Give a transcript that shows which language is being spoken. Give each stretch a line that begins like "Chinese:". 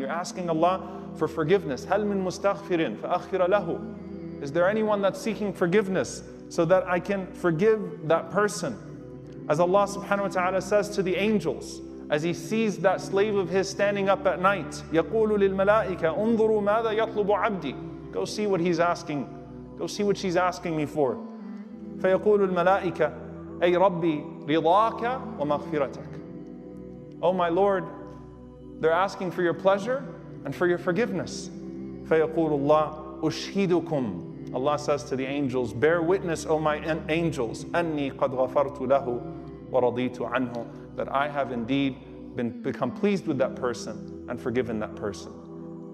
English: You're asking Allah for forgiveness.
Arabic: هَلْ مِن مُسْتَغْفِرٍ فَأَغْفِرَ لَهُ.
English: Is there anyone that's seeking forgiveness so that I can forgive that person? As Allah subhanahu wa ta'ala says to the angels, as He sees that slave of His standing up at night,
Arabic: يَقُولُ لِلْمَلَائِكَ أُنظُرُوا مَاذَا يَطْلُبُ عَبْدِي.
English: Go see what he's asking. Go see what she's asking me for.
Arabic: فَيَقُولُ الْمَلَائِكَ أي ربي رضاك ومغفرتك.
English: Oh my Lord, they're asking for your pleasure and for your forgiveness.
Arabic: فيقول الله أشهدكم.
English: Allah says to the angels, bear witness, O my angels,
Arabic: أني قد غفرت له ورضيت عنه,
English: that I have indeed become pleased with that person and forgiven that person.